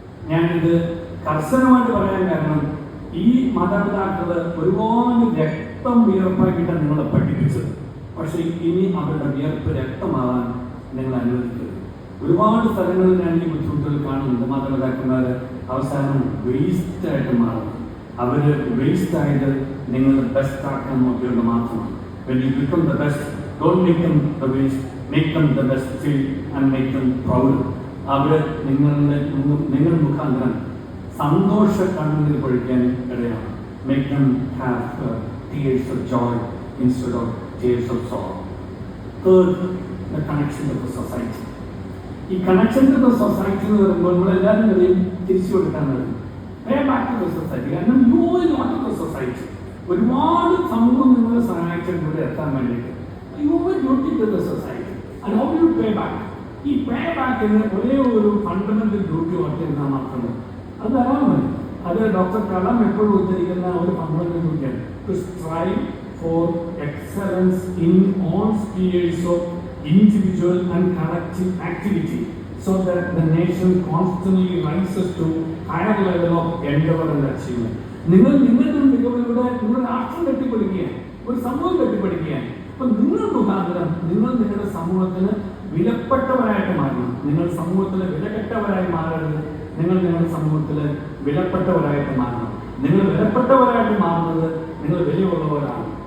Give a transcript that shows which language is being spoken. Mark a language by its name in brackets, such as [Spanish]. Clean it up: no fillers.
[Malayalam] ഞാനിത് കർശനമായിട്ട് പറയാൻ കാരണം, ഈ മാതാപിതാക്കള് ഒരുപാട് രക്തം വിയർപ്പാക്കിയിട്ടാണ് നിങ്ങളെ പഠിപ്പിച്ചത്. പക്ഷെ ഇനി അവരുടെ വിയർപ്പ് രക്തമാവാൻ നിങ്ങൾ അനുവദിക്കരുത്. ഒരുപാട് സ്ഥലങ്ങളിൽ ഞാൻ ഈ ബുദ്ധിമുട്ടുകൾ കാണുന്നുണ്ട്. മാതാപിതാക്കന്മാര് അവസാനം വേസ്റ്റ് ആയിട്ട് മാറും. അവര് വേസ്റ്റ് ആയിട്ട് നിങ്ങൾ ബെസ്റ്റ് ആക്കാൻ നോക്കിയത് മാത്രമാണ്. [English] When you become the best, don't make them the waste, make them the best still and make them proud. [Malayalam] അവര് നിങ്ങൾ മുഖാന്തരം സന്തോഷ കണ്ണുനീർ പൊഴിക്കാൻ ഇടയാണ്. [English] Make them have tears of joy instead of tears of sorrow. Third, the connection with the society. [Malayalam] ഈ [English] connection to the society [Malayalam] എന്ന് പറയുമ്പോൾ നമ്മളെല്ലാവരും വരെയും തിരിച്ചു കൊടുക്കാൻ കഴിയും. [English] Pay back to the society. [Malayalam] കാരണം [English] You will not to the society. [Malayalam] ഒരുപാട് സമൂഹം നിങ്ങളെ സഹായിച്ചിട്ടുണ്ട് എത്താൻ വേണ്ടിയിട്ട്. [English] You will not to the society. And how you pay back? [Malayalam] ഈ പേ ബാക്കിന് ഒരേ ഒരു ഫണ്ടമെന്റൽ ഡ്യൂട്ടി ഓർത്തിരുന്നാൽ മാത്രമേ അത് തരാൻ മതി. അത് ഡോക്ടർ കലാം എപ്പോഴും ഉദ്ധരിക്കുന്ന ഒരു ഫണ്ടമെന്റൽ ഡ്യൂട്ടിയാണ്. [English] To strive for excellence in all spheres of individual and collective activity, so that the nation constantly rises to higher level of endeavor and achievement. [Malayalam] നിങ്ങളുടെ മികവിലൂടെ നിങ്ങൾ രാഷ്ട്രം കെട്ടിപ്പടുക്കുകയാണ്, ഒരു സമൂഹം കെട്ടിപ്പടുക്കുകയാണ്. അപ്പൊ നിങ്ങൾ മുഖാന്തരം നിങ്ങളുടെ സമൂഹത്തിന് വിലപ്പെട്ടവരായിട്ട് മാറണം. നിങ്ങൾ സമൂഹത്തിലെ വിലകെട്ടവരായി മാറരുത്. നിങ്ങളുടെ സമൂഹത്തില് വിലപ്പെട്ടവരായിട്ട് മാറണം. നിങ്ങൾ വിലപ്പെട്ടവരായിട്ട് മാറുന്നത് നിങ്ങൾ വിലയുള്ളവരാണ്.